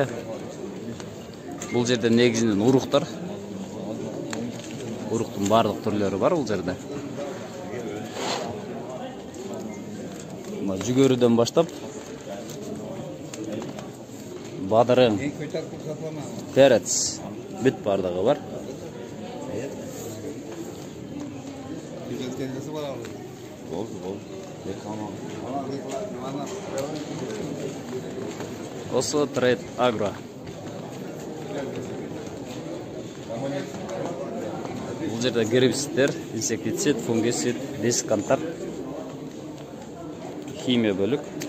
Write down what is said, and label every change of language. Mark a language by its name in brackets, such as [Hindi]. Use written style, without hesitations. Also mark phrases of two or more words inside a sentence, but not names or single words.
[Kyrgyz] Бул жерде негизинен уруктар. Уруктун бардык түрлөрү бар бул жерде. Жүгөрүдөн баштап бадырың, перец, бүт бардығы бар. Осы Трейд Агро. [Kazakh] Бұл жерде гербицидтер, инсектицид, фунгицид, дисконтар, химия бөлік.